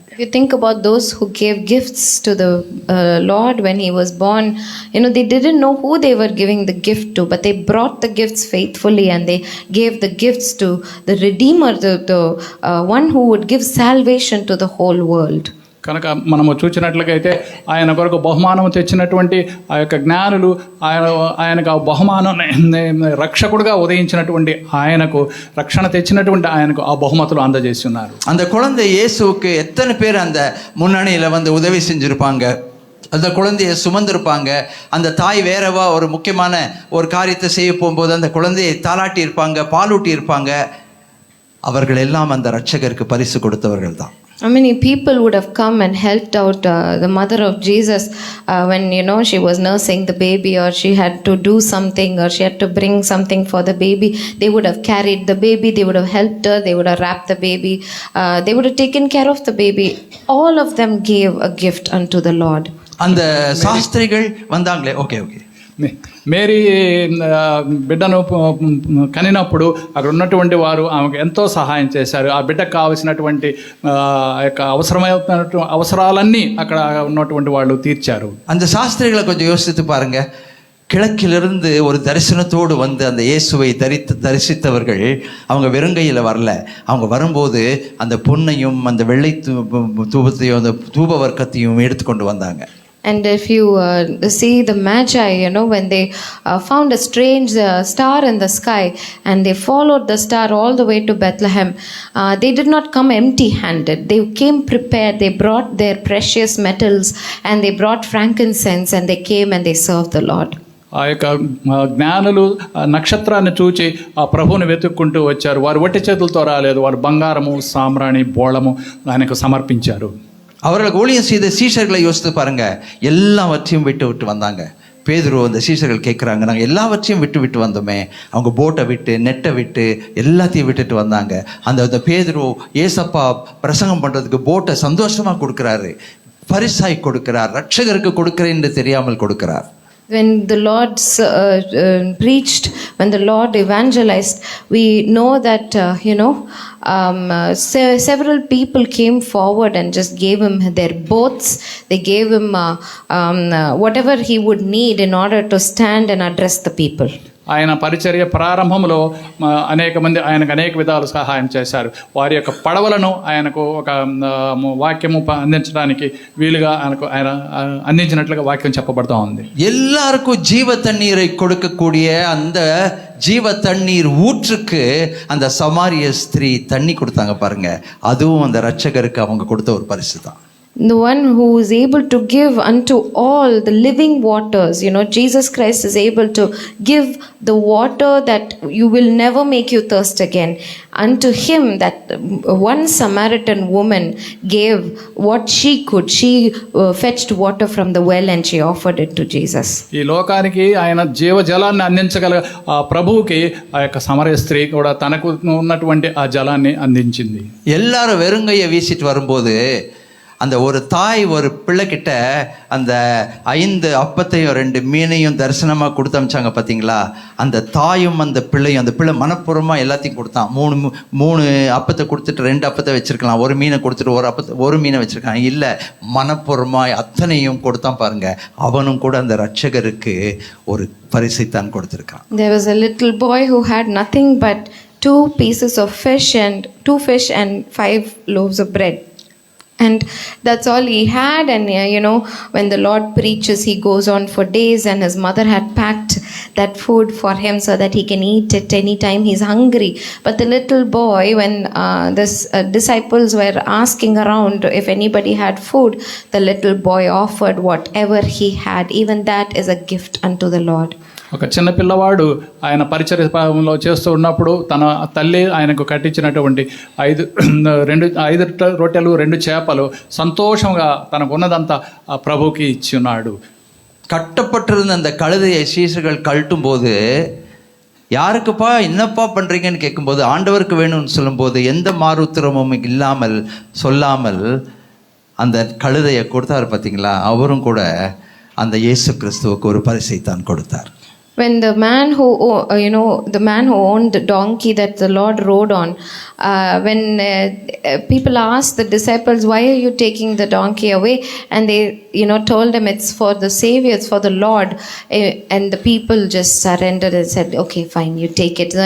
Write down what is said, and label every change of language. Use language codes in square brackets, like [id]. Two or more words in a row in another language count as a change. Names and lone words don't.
[en] If you think about those who gave gifts to the Lord when he was born, they didn't know who they were giving the gift to, but they brought the gifts faithfully and they gave the gifts to the Redeemer, the one who would give salvation to the whole world. [te] కనుక మనము చూసినట్లయితే ఆయన కొరకు బహుమానం తెచ్చినటువంటి ఆ యొక్క జ్ఞానులు ఆయనకు ఆ బహుమానం రక్షకుడుగా ఉదయించినటువంటి ఆయనకు, రక్షణ తెచ్చినటువంటి ఆయనకు ఆ బహుమతులు అందజేసి ఉన్నారు. [ta] அந்த குழந்தை இயேசுவுக்கு எத்தனை பேர் அந்த முன்னணியில் வந்து உதவி செஞ்சுருப்பாங்க, அந்த குழந்தையை சுமந்திருப்பாங்க. அந்த தாய் வேறவா ஒரு முக்கியமான ஒரு காரியத்தை செய்ய போகும்போது அந்த குழந்தையை தாளாட்டி இருப்பாங்க, பாலூட்டி இருப்பாங்க. அவர்கள் எல்லாம் அந்த ரட்சகருக்கு பரிசு கொடுத்தவர்கள் தான். [en] How many people would have come and helped out the mother of Jesus when she was nursing the baby, or she had to do something, or she had to bring something for the baby? They would have carried the baby, they would have helped her, they would have wrapped the baby, they would have taken care of the baby. All of them gave a gift unto the Lord. [ta] அந்த சாஸ்திரிகள் வந்தாங்களே, ஓகே [te] మేరీ బిడ్డను కనినప్పుడు అక్కడ ఉన్నటువంటి వారు ఆమెకు ఎంతో సహాయం చేశారు. ఆ బిడ్డకు కావలసినటువంటి యొక్క అవసరాలన్నీ అక్కడ ఉన్నటువంటి వాళ్ళు తీర్చారు. [ta] அந்த சாஸ்திரிகளை கொஞ்சம் யோசித்து பாருங்க. கிழக்கிலிருந்து ஒரு தரிசனத்தோடு வந்து அந்த இயேசுவை தரிசித்தவர்கள் அவங்க வெறுங்கையில் வரல. அவங்க வரும்போது அந்த பொன்னையும் அந்த வெள்ளை தூபத்தையும் அந்த தூப வர்க்கத்தையும் எடுத்துக்கொண்டு வந்தாங்க. [en] And if you see the Magi, when they found a strange star in the sky and they followed the star all the way to Bethlehem, they did not come empty-handed. They came prepared. They brought their precious metals and they brought frankincense and they came and they served the Lord. [te] ఆ యొక్క జ్ఞానులు నక్షత్రాన్ని చూచి ఆ ప్రభువుని వెతుక్కుంటూ వచ్చారు. వారు వట్టి చేతులతో రాలేదు. వారు బంగారము, సామ్రాణి, బోళము ఆయనకు సమర్పించారు. [ta] அவர்களுக்கு ஊழியம் செய்த சீஷர்களை யோசித்து பாருங்க. எல்லாவற்றையும் விட்டு வந்தாங்க. பேதுரு அந்த சீசர்கள் கேட்குறாங்க, நாங்கள் எல்லாவற்றையும் விட்டு வந்தோமே. அவங்க போட்டை விட்டு நெட்டை விட்டு எல்லாத்தையும் விட்டுட்டு வந்தாங்க. அந்த பேதுரு ஏசப்பா பிரசங்கம் பண்ணுறதுக்கு போட்டை சந்தோஷமாக கொடுக்குறாரு, பரிசாய் கொடுக்கிறார், ரட்சகருக்கு கொடுக்கிறேன்னு தெரியாமல் கொடுக்கிறார். [en] When the Lord preached, when the Lord evangelized, we know that, several people came forward and just gave him their boats. They gave him whatever he would need in order to stand and address the people. [te] ఆయన పరిచర్య ప్రారంభంలో అనేక మంది ఆయనకు అనేక విధాలు సహాయం చేశారు. వారి యొక్క పడవలను ఆయనకు ఒక వాక్యము అందించడానికి వీలుగా ఆయన అందించినట్లుగా వాక్యం చెప్పబడుతూ ఉంది. [ta] எல்லாருக்கும் ஜீவ தண்ணீரை கொடுக்கக்கூடிய அந்த ஜீவ தண்ணீர் ஊற்றுக்கு அந்த சமாரிய ஸ்திரீ தண்ணி கொடுத்தாங்க பாருங்க. அதுவும் அந்த ரட்சகருக்கு அவங்க கொடுத்த ஒரு பரிசு தான். [en] The one who is able to give unto all the living waters, Jesus Christ is able to give the water that you will never make you thirst again. Unto him, that one Samaritan woman gave what she could. She fetched water from the well and she offered it to Jesus. [te] ఈ లోకానికి ఆయన జీవజలాన్ని అందించగల ప్రభువుకి ఆ యొక్క సమరయ స్త్రీ కూడా తనకు ఉన్నటువంటి ఆ జలాన్ని అందించింది. [ta] எல்லாரும் வெறுங்கையை வீசிட்டு வரும்போது அந்த ஒரு தாய் ஒரு பிள்ளைக்கிட்ட அந்த 5 அப்பத்தையும் 2 மீனையும் தரிசனமாக கொடுத்து அமிச்சாங்க பார்த்தீங்களா. அந்த தாயும் அந்த பிள்ளையும், அந்த பிள்ளை மனப்பூர்வமாக எல்லாத்தையும் கொடுத்தான். 3 அப்பத்தை கொடுத்துட்டு 2 அப்பத்தை வச்சிருக்கலாம், 1 மீனை கொடுத்துட்டு 1 மீனை வச்சிருக்கான். இல்லை, மனப்பூர்வமாக அத்தனையும் கொடுத்தான் பாருங்க. அவனும் கூட அந்த ரட்சகருக்கு ஒரு பரிசைத்தான் கொடுத்துருக்கான். [en] There was a little boy who had nothing but 2 pieces of fish and 2 fish and 5 loaves of bread. And that's all he had. And when the Lord preaches, he goes on for days, and his mother had packed that food for him so that he can eat it anytime he's hungry. But the little boy, when the disciples were asking around if anybody had food, the little boy offered whatever he had. Even that is a gift unto the Lord. [te] ఒక చిన్న పిల్లవాడు ఆయన పరిచర్యలో చేస్తూ ఉన్నప్పుడు తన తల్లి ఆయనకు కట్టించినటువంటి 5 రొట్టెలు 2 చేపలు సంతోషంగా తనకు ఉన్నదంతా ఆ ప్రభువుకి ఇచ్చి ఉన్నాడు. [ta] கட்டப்பட்டிருந்த அந்த கழுதையை சீசர்கள் கழட்டும் போது, யாருக்குப்பா என்னப்பா பண்ணுறீங்கன்னு கேட்கும்போது, ஆண்டவருக்கு வேணும்னு சொல்லும்போது எந்த மாறுத்திரமும் இல்லாமல் சொல்லாமல் அந்த கழுதையை கொடுத்தார் பார்த்தீங்களா. அவரும் கூட அந்த இயேசு கிறிஸ்துவுக்கு ஒரு பரிசை தான் கொடுத்தார். [en] When the man who owned the donkey that the Lord rode on, when people asked the disciples, why are you taking the donkey away? And they told him it's for the Savior, it's for the Lord. And the people just surrendered and said, okay, fine, you take it.